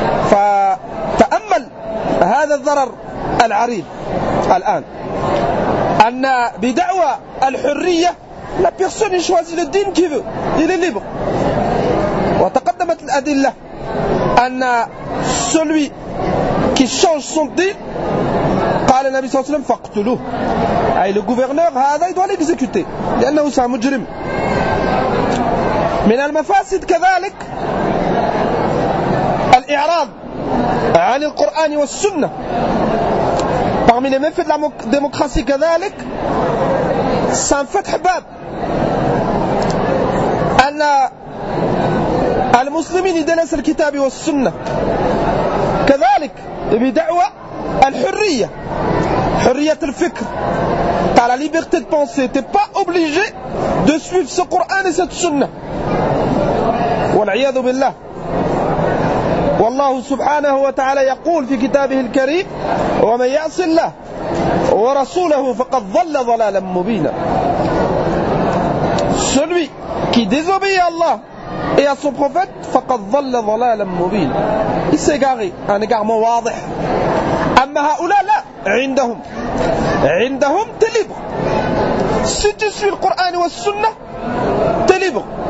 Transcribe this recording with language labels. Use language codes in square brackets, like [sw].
[ar] فتأمل هذا الضرر العريض الآن أن بدعوى الحرية [fr] La personne choisit le din qu'il veut. Il est libre. [ar] وتقدمت الأدلة أن [fr] celui qui change son din [ar] قال النبي صلى الله عليه وسلم فاقتلوه. أي [fr] le gouverneur [ar] هذا [fr] il doit l'exécuter. [ar] لأنه [fr] c'est un [ar] مجرم. من المفاسد كذلك الإعراض عن القرآن والسنة. [fr] Parmi les méfaits de la démocratie [ar] كذلك [fr] c'est un [ar] فتح باب. أن المسلمين يدلس الكتاب والسنة كذلك بدعوة الحرية حرية الفكر على [fr] liberté de penser t'es pas obligé de suivre ce Coran et cette Sunna [ar] والعياذ بالله والله سبحانه وتعالى يقول في كتابه الكريم ومن يعص الله ورسوله فقد ضل ضلالا مبينا [fr] celui qui désobéit à Allah et à son prophète, [ar] faqad dhalla dhalalan mubin. [fr] Il s'est égaré, un égarement [ar] wadih. Amma haoula la, indahum. Indahum, [fr] t'es libre. Si tu suis le Coran ou le Sunnah, t'es libre.